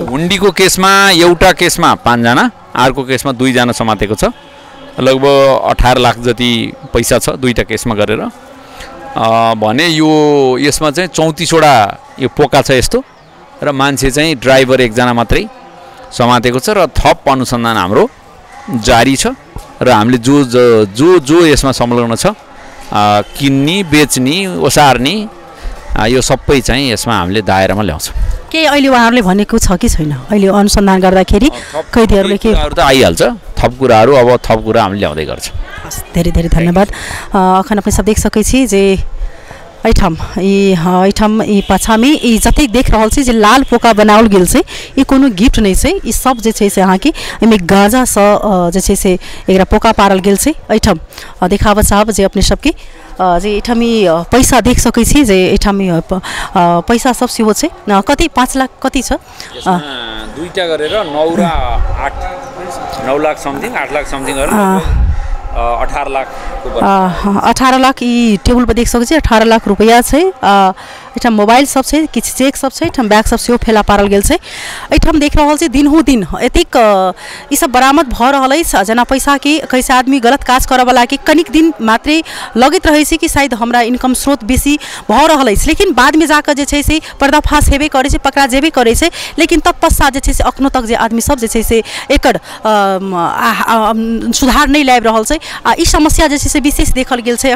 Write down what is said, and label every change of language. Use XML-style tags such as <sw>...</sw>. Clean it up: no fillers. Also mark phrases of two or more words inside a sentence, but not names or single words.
<ne>हुन्डीको केसमा एउटा केसमा 5 जना अर्को केसमा 2 जना समातेको छ लगभग 18 लाख जति पैसा छ दुईटा केसमा गरेर भने यसमा चाहिँ 34 वटा यो पोका छ यस्तो र मान्छे चाहिँ ड्राइभर एकजना मात्रै समातेको छ र थप अनुसन्धान हाम्रो जारी छ र हामीले जो यसमा संलग्न छ किन्ने बेच्ने ओसार्ने यो सबै चाहिँ यसमा हामीले दायरामा ल्याउँछौँ के अहिले उहाँहरूले भनेको छ कि छैन अहिले अनुसन्धान गर्दाखेरि कैदीहरूले के त आइहाल्छ थप कुराहरू अब थप कुरा हामीले ल्याउँदै गर्छौँ</ne> <mai>धेरै धेरै धन्यवाद अखन अपने सब देख सकै छी जे एठाम ई पाछामे ई जते देख रहल छी जे लाल पोका बनाओल गेल छै ई कोनो गिफ्ट नहीं छै ई सब जे छै से अहाँ के एमे गांजा स जे छै से एकरा पोका पारल गेल छै एठाम देखाब चाहब जे अपने सबके जे एठाम ई पैसा देख सकै छी जे एठाम पैसा सब सेहो छै कति 5 लाख कति छ</mai> <ne>दुईटा गरेर 9 र 8 9 लाख समथिङ 8 लाख समथिङ गरेर 18 लाख</ne> <mai>18 लाख ई टेबल पर देख सकै छी 18 लाख रुपैया छै एठाम मोबाइल सब छै किछ चेक सब छै एठाम बैग सब सेहो फेला पारल गेल छै एठाम देख रहल छै दिनहु दिन एतिक ई सब बरामद भ रहल अछि जना पैसा के कैसे आदमी गलत काज करऽ वाला के कनिक दिन मात्रे लगैत रहै छै कि शायद हमरा इनकम स्रोत बेसी भ रहल अछि लेकिन बाद में जाकर जे छै से पर्दाफाश हेबे करे छै पकड़ा जेबे करे छै लेकिन तत्पश्चात जे छै से अखनो तक जे आदमी सब जे छै से एकर सुधार नहीं लाबि रहल छै आ ई समस्या जे छै चीज से विशेष देखल गेल छै।</mai>